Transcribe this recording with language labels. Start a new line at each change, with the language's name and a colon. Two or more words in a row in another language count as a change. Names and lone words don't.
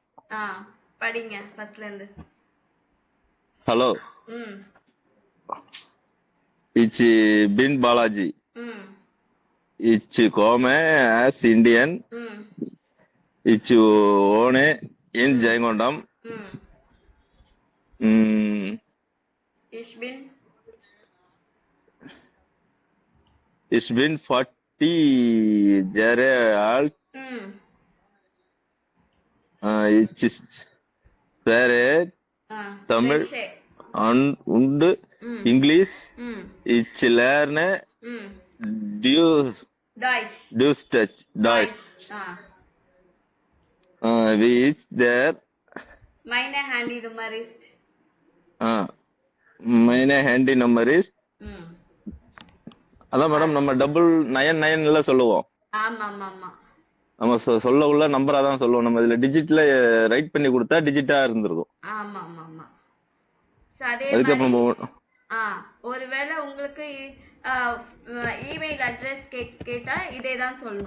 Tamil: படிங்க ஃபர்ஸ்ட்ல இருந்து.
German: Hallo. Ich bin Balaji. Ich komme aus Indien. Ich wohne in Jayankondam. Ich bin Ich bin 40 Jahre alt. Ich spreche Tamil und English. Ich lerne Deutsch. Wie ist der? Meine Handy Nummer ist. Meine Handy Nummer ist.
Tamil: அதான் மேடம் நம்ம 999 சொல்லுவோம். ஆமா ஆமா ஆமா. நம்ம சொல்ல உள்ள நம்பரா தான் சொல்லுவோம். நம்ம இதுல டிஜிட்ல ரைட் பண்ணி கொடுத்தா டிஜிட்டா இருந்திருக்கும். ஆமா ஆமா ஆமா. சோ அதே அதுக்கப்புறம் மாதிரி ஒருவேளை உங்களுக்கு இமெயில் அட்ரஸ் கேட்டா இதே தான் சொல்லணும்.